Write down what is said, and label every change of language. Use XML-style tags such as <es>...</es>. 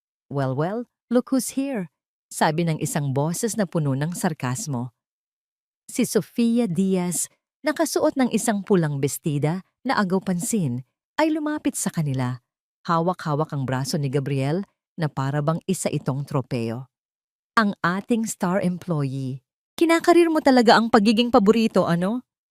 <en>Well, look who's here,</en> <tl>sabi ng isang boses na puno ng sarkasmo. Si Sofia Diaz, nakasuot ng isang pulang bestida na agaw pansin, ay lumapit sa kanila. Hawak-hawak ang braso ni Gabriel na parabang isa itong tropeo. Ang ating star employee. Kinakarir mo talaga ang pagiging paborito, ano?</tl>